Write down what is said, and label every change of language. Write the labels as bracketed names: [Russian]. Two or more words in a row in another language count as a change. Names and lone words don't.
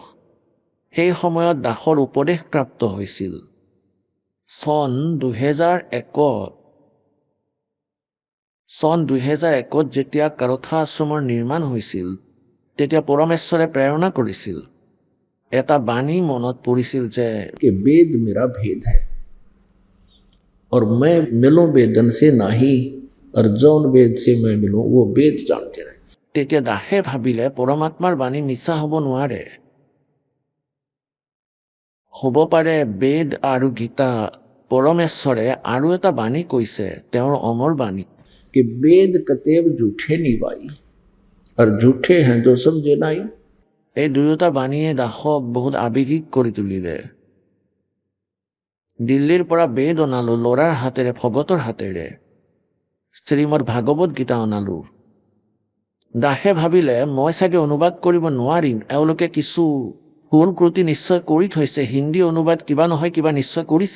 [Assamese] সেই সময়ত দাসৰ উপদেশ প্ৰাপ্ত হৈছিল। চন 2001 যেতিয়া কাৰথা আশ্ৰমৰ নিৰ্মাণ হৈছিল, তেতিয়া পৰমেশ্বৰে প্ৰেৰণা কৰিছিল। এটা বাণী মনত পৰিছিল যে [Hindi] कि वेद मेरा भेद है और मैं मिलूं वेदन से नाही, और जौन वेद से मैं मिलूं वो वेद जानते रहे। [Assamese] তেতিয়া দাসে ভাবিলে পৰমাত্মাৰ বাণী মিছা হ'ব নোৱাৰে। হ'ব পাৰে বেদ আৰু গীতা, পৰমেশ্বৰে আৰু এটা বাণী কৈছে, তেওঁৰ অমৰ বাণী। [Hindi] कि वेद कतेब झूठे नहीं भाई, और झूठे हैं जो समझे नहीं। [Assamese] এই দুয়োটা বাণীয়ে দাসক বহুত আৱেগিক কৰি তুলিলে। দিল্লীৰ পৰা বেদ অনালো ল'ৰাৰ হাতেৰে, ভগতৰ হাতেৰে। শ্ৰীমদ ভাগৱত গীতা অনালো। দাসে ভাবিলে মই চাগে অনুবাদ কৰিব নোৱাৰিম, এওঁলোকে কিছু ভুল ক্ৰুটি নিশ্চয় কৰি থৈছে, হিন্দী অনুবাদ কিবা নহয় কিবা নিশ্চয় কৰিছে।